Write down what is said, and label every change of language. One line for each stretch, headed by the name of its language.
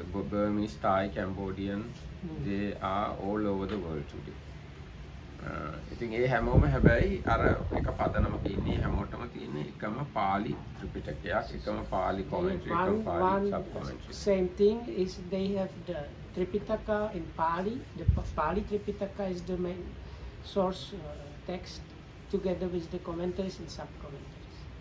English: Burmese, Thai, Cambodian, they are all over the world today.
Sinhala: ඉතින් ඒ හැමෝම හැබැයි අර එක පදනමක ඉන්නේ හැමෝටම තියෙන එකම පාලි ත්‍රිපිටකයක් එකම පාලි commentary එකම Pali sub commentary.
English: Same thing is they have the Tripitaka in Pali. The Pali Tripitaka is the main source text together with the commentaries and sub commentaries.